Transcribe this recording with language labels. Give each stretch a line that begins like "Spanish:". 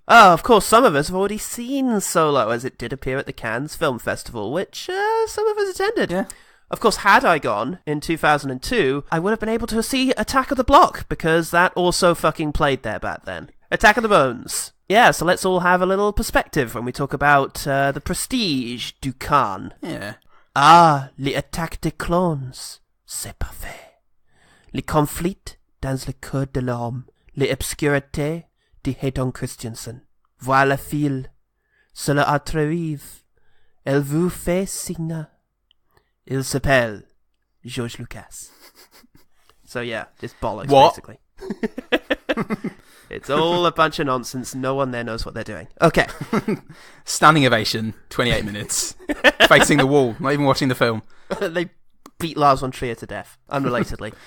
English: Oh, of course, some of us have already seen Solo, as it did appear at the Cannes Film Festival, which some of us attended. Yeah. Of course, had I gone in 2002, I would have been able to see Attack of the Block, because that also fucking played there back then. Attack of the Bones. Yeah, so let's all have a little perspective when we talk about the prestige du Khan. Yeah.
French: Ah, les attaques des clones, c'est parfait. Les conflits dans le cœur de l'homme, les obscurités de Hayden Christensen. Voilà fil, cela arrive, elle vous fait signe. Il s'appelle George Lucas.
English: So yeah, just bollocks, basically. It's all a bunch of nonsense. No one there knows what they're doing. Okay. Standing ovation, 28 minutes. Facing the wall, not even watching the film. They beat Lars von Trier to death, unrelatedly.